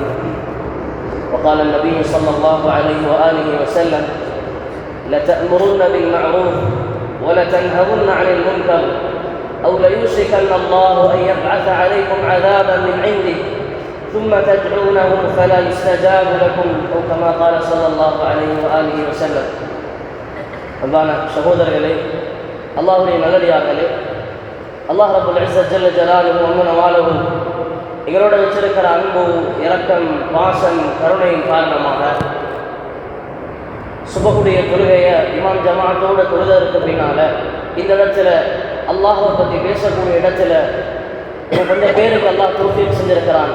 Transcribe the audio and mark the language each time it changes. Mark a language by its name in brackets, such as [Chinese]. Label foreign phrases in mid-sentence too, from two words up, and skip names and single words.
[Arabic] وقال النبي صلى الله عليه وآله وسلم: لتأمرن بالمعروف ولتنهون عن المنكر أو ليوشكن الله أن يبعث عليكم عذابا من عنده ثم تدعونه فلا يستجاب لكم أو كما قال صلى الله عليه وآله وسلم. [Tamil] அன்பான சகோதரர்களே, அல்லாஹ்வுடைய நல்லடியார்களே, அல்லாஹ் [Arabic] رب العزة جل جلاله وعم نواله [Tamil] எங்களோட வச்சிருக்கிற அன்பு, இரக்கம், பாசம், கருணையின் காரணமாக சுபகுடைய தொழுகையை இமாம் ஜமாத்தோட தொழுதற்கு பின்னால இந்த இடத்துல அல்லாஹ்வை பற்றி பேசக்கூடிய இடத்துல கொஞ்சம் பேருக்கு அல்லாஹ் தௌஃபீக் செஞ்சிருக்கிறான்.